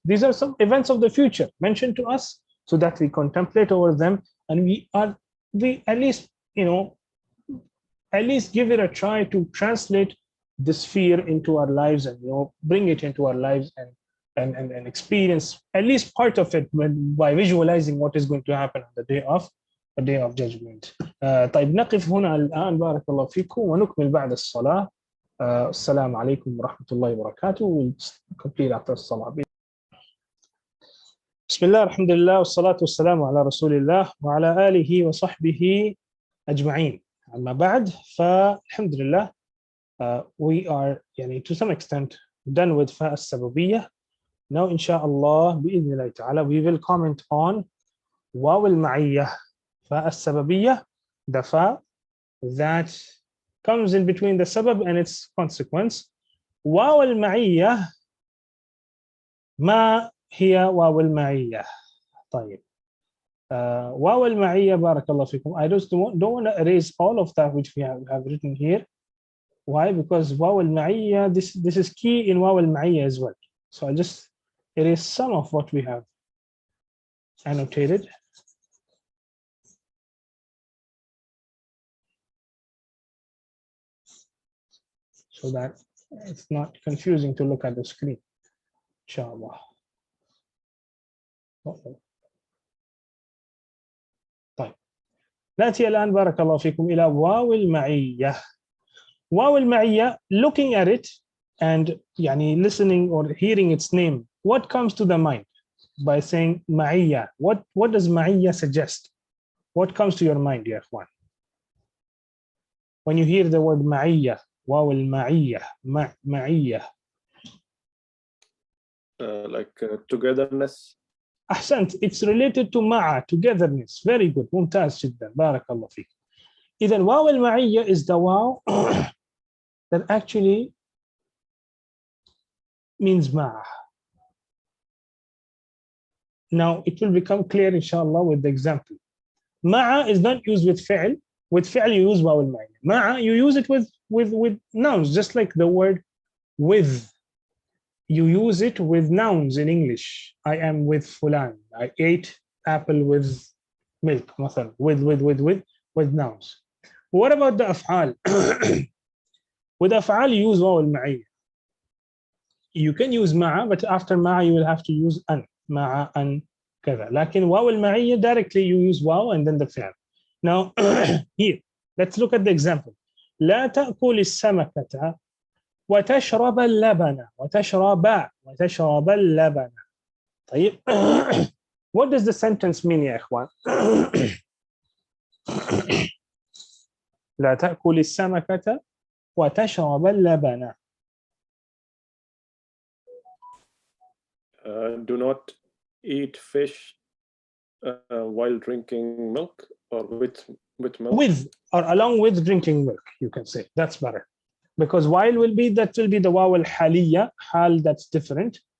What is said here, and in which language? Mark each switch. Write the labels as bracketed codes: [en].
[en] These are some events of the future mentioned to us, so that we contemplate over them, and we at least give it a try to translate this fear into our lives, and bring it into our lives, and experience at least part of it by visualizing what is going to happen on the Day of Judgment. [ar] طيب نقف هنا الآن بارك الله فيكم ونكمل بعد الصلاة. السلام عليكم ورحمة الله وبركاته. [en] We'll complete after الصلاة. [ar] بسم الله الحمد لله والصلاة والسلام على رسول الله وعلى آله وصحبه أجمعين. أما بعد, فالحمد لله, [en] we are to some extent done with فاء السببية. Now inshallah [ar] بإذن الله تعالى [en] we will comment on واو المعية, فاء السببية, the fa that comes in between the sabab and its consequence. [ar] واو المعية, ما هي واو المعية؟ طيب, واو المعية بارك الله فيكم. [en] I don't want to erase all of that which we have written here. Why? Because واو المعية, this is key in واو المعية as well. So I'll just erase some of what we have annotated. So that it's not confusing to look at the screen, inshallah. [ar] طيب, نأتي الآن بارك الله فيكم إلى واو المعية. [en] واو المعية, looking at it and listening or hearing its name, what comes to the mind by saying معية? What does معية suggest? What comes to your mind, ya ikhwan? When you hear the word معية, واو المعية, معية. Like togetherness. [ar] أحسنت, [en] it's related to مع, togetherness. Very good, [ar] ممتاز جدا, بارك الله فيك. إذن [en] واو المعية is the واو that actually means مع. Now it will become clear inshallah with the example. مع is not used with فعل. With فعل you use واو المعية. مع you use it with nouns, just like the word with. You use it with nouns in English. I am with fulan. I ate apple with milk, [ar] مثلا. [en] With nouns. What about the أفعال? With أفعال you use واو المعية. You can use مع, but after مع you will have to use أن. مع أن [ar] كذا. لكن [en] واو المعية directly you use واو and then the فعل. Now here let's look at the example. [ar] لا تأكل السمكة وتشرب اللبن. وتشرب اللبن. طيب [en] what does the sentence mean [ar] يا إخوان؟ لا تأكل السمكة وتشرب اللبن. [en] Do not eat fish while drinking milk, or with milk. With or along with drinking milk, you can say. That's better. Because while will be the واو الحالية, حال that's different.